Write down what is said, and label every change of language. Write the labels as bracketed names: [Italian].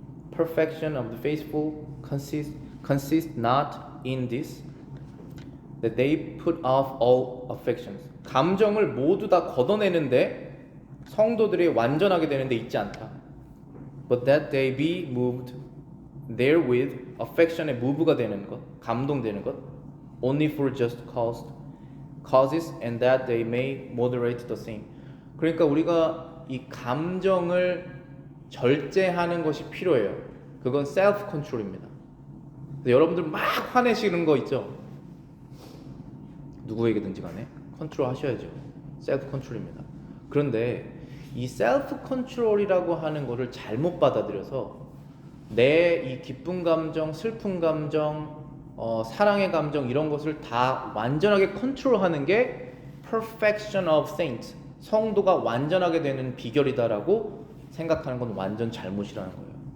[English] Perfection of the faithful consists not in this, that they put off all affections. [Korean] 감정을 모두 다 걷어내는데 성도들이 완전하게 되는 데 있지 않다. [English] But that they be moved therewith, affection에 [Korean] move가 되는 것, 감동되는 것, [English] only for just causes, and that they may moderate the same. [Korean] 그러니까 우리가 이 감정을 절제하는 것이 필요해요. 그건 self control입니다. 여러분들 막 화내시는 거 있죠? 누구에게든지 간에 컨트롤 하셔야죠. 셀프 컨트롤입니다. 그런데 이 셀프 컨트롤이라고 하는 거를 잘못 받아들여서 내 이 기쁜 감정, 슬픈 감정, 사랑의 감정 이런 것을 다 완전하게 컨트롤하는 게 [English] perfection of saints, [Korean] 성도가 완전하게 되는 비결이다라고 생각하는 건 완전 잘못이라는 거예요.